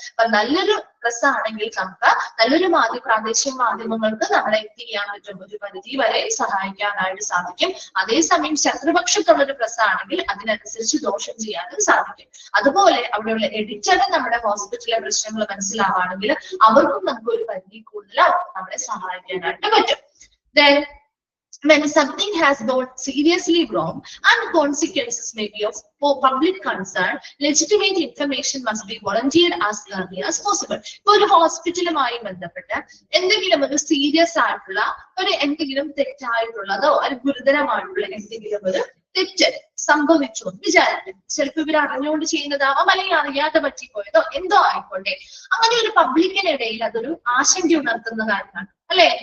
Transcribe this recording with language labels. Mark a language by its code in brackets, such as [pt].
[ml] അപ്പൊ നല്ലൊരു പ്രസ് ആണെങ്കിൽ നമുക്ക് നല്ലൊരു പ്രാദേശിക മാധ്യമങ്ങൾക്ക് നമ്മളെ എന്ത് ചെയ്യാൻ പറ്റും, ഒരു പരിധി വരെ സഹായിക്കാനായിട്ട് സാധിക്കും. അതേസമയം ശത്രുപക്ഷത്തുള്ളൊരു പ്രസ് ആണെങ്കിൽ അതിനനുസരിച്ച് ദോഷം ചെയ്യാനും സാധിക്കും. അതുപോലെ അവിടെയുള്ള എഡിറ്ററിന് നമ്മുടെ ഹോസ്പിറ്റലിലെ പ്രശ്നങ്ങൾ മനസ്സിലാവുകയാണെങ്കിൽ അവർക്കും നമുക്ക് ഒരു പരിധി കൂടുതൽ നമ്മളെ സഹായിക്കാനായിട്ട് പറ്റും. [en] Then when something has gone seriously wrong and consequences may be of public concern, legitimate information must be volunteered as early as possible. [ml] ഇപ്പൊ ഒരു ഹോസ്പിറ്റലുമായി ബന്ധപ്പെട്ട് എന്തെങ്കിലും ഒരു സീരിയസ് ആയിട്ടുള്ള എന്തെങ്കിലും തെറ്റായിട്ടുള്ളതോ അല്ലെങ്കിൽ ഗുരുതരമായിട്ടുള്ള എന്തെങ്കിലും ഒരു തെറ്റ് സംഭവിച്ചു എന്ന് വിചാരിക്കും. ചിലപ്പോൾ ഇവർ അറിഞ്ഞുകൊണ്ട് ചെയ്യുന്നതാവാം, അല്ലെങ്കിൽ അറിയാതെ പറ്റിപ്പോയതോ എന്തോ ആയിക്കോട്ടെ. അങ്ങനെ ഒരു പബ്ലിക്കിനിടയിൽ അതൊരു ആശങ്ക ഉണർത്തുന്ന കാര്യമാണ് അല്ലെ.